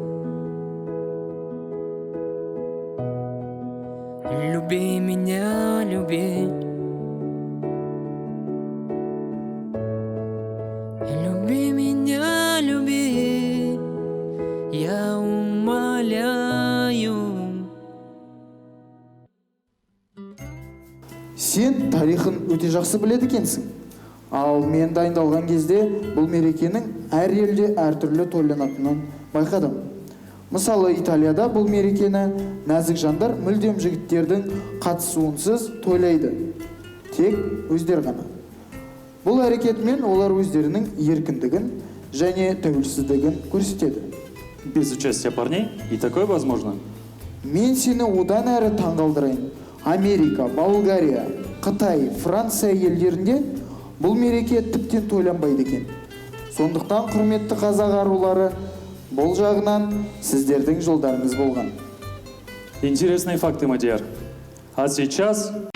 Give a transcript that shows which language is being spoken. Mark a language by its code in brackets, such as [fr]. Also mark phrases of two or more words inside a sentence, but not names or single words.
[ru] Люби меня, люби. Люби меня, люби. Я умоляю. [kk] Сен тарихын өте жақсы біледі екенсің. Ал мен дайындалған кезде бұл мерекенің әр елде әртүрлі тойланатынын байқадым. Мысалы, Италияда бұл мерекені нәзік жандар мүлдем жігіттердің қатысуынсыз тойлайды. Тек өздер ғана. Бұл әрекетмен олар өздерінің еркіндігін және тәуелсіздігін көрсетеді. [ru] Без участия парней и такое возможно. [kk] Мен сені одан әрі таңғалдырайын. Америка, Болгария, Қытай, Франция елдерінде бұл мереке тіптен тойланбайды екен. Сондықтан құрметті қазақ арулары, бұл жағынан сіздердің жолдарыңыз болған. [ru] Интересные факты, Мадияр. А сейчас...